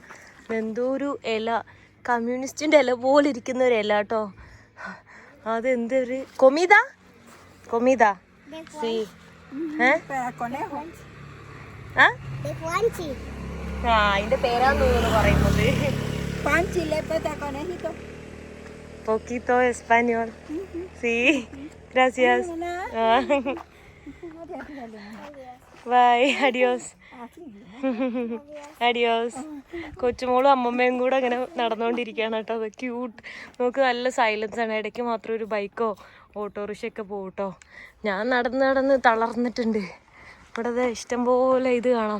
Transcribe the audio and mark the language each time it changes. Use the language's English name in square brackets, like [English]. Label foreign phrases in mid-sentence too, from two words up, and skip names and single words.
[Malayalam] എന്തോ ഒരു ഇല, കമ്മ്യൂണിസ്റ്റിൻ്റെ ഇല പോലെ ഇരിക്കുന്ന ഒരു ഇല കേട്ടോ. അതെന്തൊരു [Spanish] comida sí [Malayalam] അതിന്റെ പേരാന്ന് തോന്നുന്നു പറയുന്നത്. [Spanish] Poquito español. Sí, gracias. Bye, adiós. അഡിയോസ്. [Malayalam] കൊച്ചുമോളും അമ്മമ്മയും കൂടെ അങ്ങനെ നടന്നുകൊണ്ടിരിക്കുകയാണ് കേട്ടോ. അത് ക്യൂട്ട്. നമുക്ക് നല്ല സൈലൻസ് ആണ്. ഇടയ്ക്ക് മാത്രം ഒരു ബൈക്കോ ഓട്ടോറിക്ഷയൊക്കെ പോകും കേട്ടോ. ഞാൻ നടന്ന് തളർന്നിട്ടുണ്ട്. ഇവിടെ ഇഷ്ടംപോലെ ഇത് കാണാം.